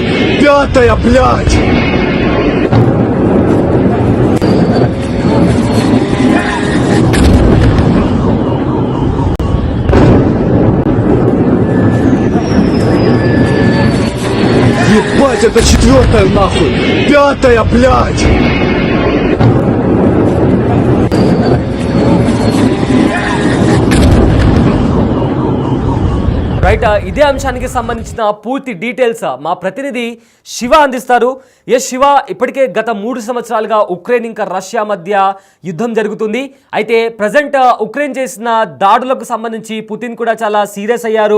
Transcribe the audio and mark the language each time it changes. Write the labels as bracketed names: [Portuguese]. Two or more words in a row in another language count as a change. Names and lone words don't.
[Russian] 5-я, блядь! Ебать, это 4-я нахуй! 5-я, блядь! [Telugu] రైట్, ఇదే అంశానికి సంబంధించిన పూర్తి డీటెయిల్స్ మా ప్రతినిధి శివ అందిస్తారు. శివ, ఇప్పటికే గత 3 సంవత్సరాలుగా ఉక్రెయిన్ ఇంకా రష్యా మధ్య యుద్ధం జరుగుతుంది. అయితే ప్రజెంట్ ఉక్రెయిన్ చేసిన దాడులకు సంబంధించి పుతిన్ కూడా చాలా సీరియస్ అయ్యారు.